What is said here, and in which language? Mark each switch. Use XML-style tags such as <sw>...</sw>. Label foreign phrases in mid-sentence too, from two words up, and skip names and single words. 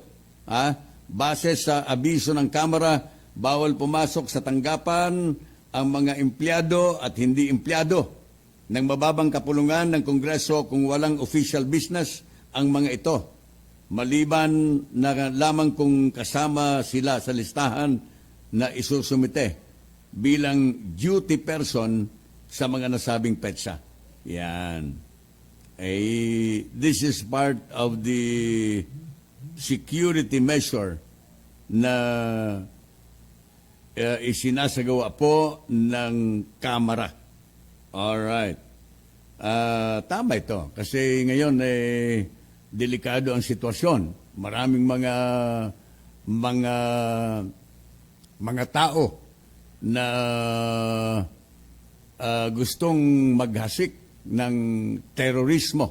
<tl>Base sa abiso ng Kamara, bawal pumasok sa tanggapan ang mga empleyado at hindi empleyado ng mababang kapulungan ng Kongreso kung walang</tl> <en>official business</en> <tl>ang mga ito, maliban na lamang kung kasama sila sa listahan na isusumite bilang</tl> <en>duty person</en> <tl>sa mga nasabing petsa. Yan.</tl> <en>This is part of the security measure</en> <tl>na isinasagawa po ng Kamara. Alright. Tama ito. Kasi ngayon, delikado ang sitwasyon. Maraming mga tao na gustong maghasik ng terorismo.</tl>